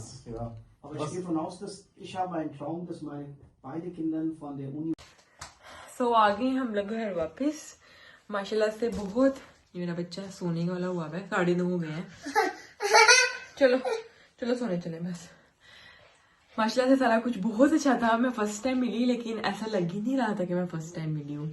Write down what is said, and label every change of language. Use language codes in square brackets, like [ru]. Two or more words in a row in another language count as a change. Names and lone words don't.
[de] Ja. Aber ich gehe davon aus, dass ich habe einen Traum, dass meine beide Kinder von der Uni. [hi] सो आ गए हम लोग घर वापस माशाल्लाह से। बहुत, ये मेरा बच्चा सोने वाला हुआ है, 9:30 हो गए हैं। चलो चलो सोने चले बस। माशाल्लाह से सारा कुछ बहुत अच्छा था। मैं [en] first time [hi] मिली, लेकिन ऐसा लग ही नहीं रहा था कि मैं [en] first time [hi] मिली हूँ।